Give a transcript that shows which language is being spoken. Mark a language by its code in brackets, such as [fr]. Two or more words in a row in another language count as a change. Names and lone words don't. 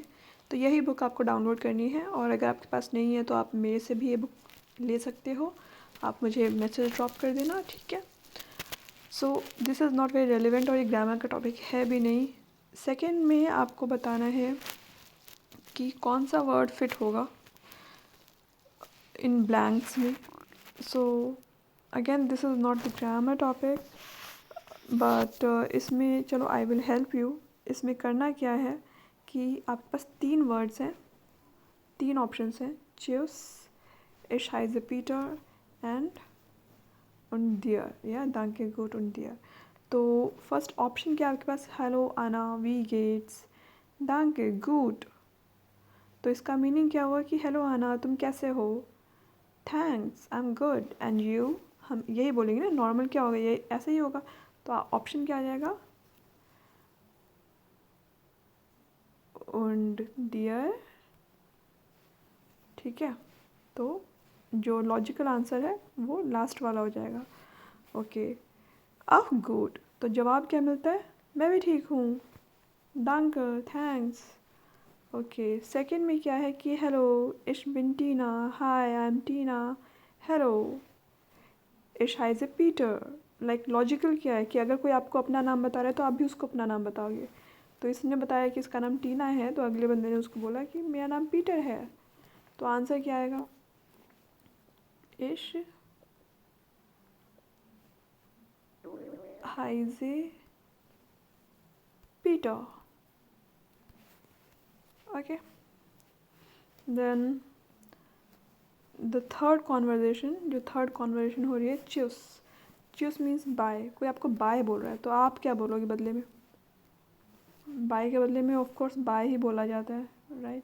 [hi] तो यही बुक आपको डाउनलोड करनी है, और अगर आपके पास नहीं है तो आप मेरे से भी ये बुक ले सकते हो। आप मुझे [en] message drop [hi] कर देना, ठीक है। [en] so this is not very relevant, [hi] और ये ग्रामर का टॉपिक है भी नहीं। सेकेंड में आपको बताना है कि कौन सा वर्ड फिट होगा [en] in blanks [hi] में। [en] So again this is not the grammar topic, but [hi] इसमें चलो [en] I will help you. [hi] इसमें करना क्या है कि आपके पास 3 वर्ड्स हैं, 3 ऑप्शंस हैं, च्यूस, [de] ich heiße Peter [hi] एंड [de] und dir, [hi] या [de] danke gut und dir। [hi] तो फर्स्ट ऑप्शन क्या है आपके पास, [de] Hallo Anna, wie geht's, danke gut। [hi] तो इसका मीनिंग क्या हुआ कि हेलो आना, तुम कैसे हो, [en] thanks, I am good, and you. [hi] हम यही बोलेंगे ना, नॉर्मल क्या होगा, ये ऐसे ही होगा। तो ऑप्शन क्या आ जाएगा, [de] und dir, [hi] ठीक है। तो जो [en] logical answer [hi] है वो लास्ट वाला हो जाएगा। ओके, आह गुड। तो जवाब क्या मिलता है, मैं भी ठीक हूँ, danke, थैंक्स। ओके, सेकंड में क्या है कि हेलो, [de] ich bin टीना, [en] Hi I am Tina, hello, [de] ich heiße पीटर। [en] like logical [hi] क्या है कि अगर कोई आपको अपना नाम बता रहा है तो आप भी उसको अपना नाम बताओगे। तो इसने बताया कि इसका नाम टीना है, तो अगले बंदे ने उसको बोला कि मेरा नाम पीटर है। तो आंसर क्या आएगा, [de] ich heiße पीटर। [en] Okay, then the third conversation, [hi] जो [en] third conversation [hi] हो रही है, च्यूस। [en] Tschüss means bye. [hi] कोई आपको बाय बोल रहा है तो आप क्या बोलोगे बदले में, बाय के बदले में [en] of course [hi] बाय ही बोला जाता है, राइट।